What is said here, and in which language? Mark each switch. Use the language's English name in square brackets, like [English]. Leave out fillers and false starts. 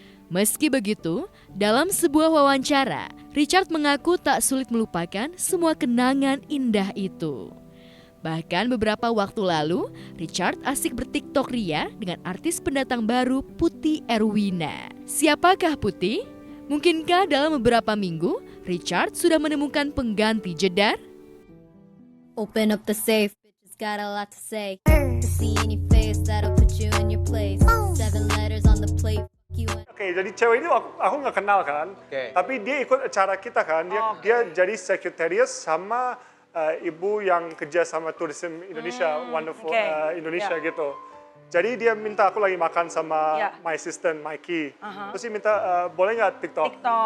[Indonesian] Meski begitu, dalam sebuah wawancara, Richard mengaku tak sulit melupakan semua kenangan indah itu. Bahkan beberapa waktu lalu, Richard asik bertiktok ria dengan artis pendatang baru Putih Erwina. Siapakah Putih? Mungkinkah dalam beberapa minggu, Richard sudah menemukan pengganti Jedar? [English] Open up the safe, bitches got a lot to say. To see in your face, that'll put you in your place. 7 letters on the plate. [Indonesian] Oke, jadi cewek ini aku nggak kenal kan, tapi dia ikut acara kita kan, dia jadi sekretaris sama ibu yang kerja sama Tourism Indonesia, Wonderful Indonesia gitu. Jadi dia minta aku lagi makan sama [English] my assistant [Indonesian] Mikey, terus dia minta boleh nggak TikTok?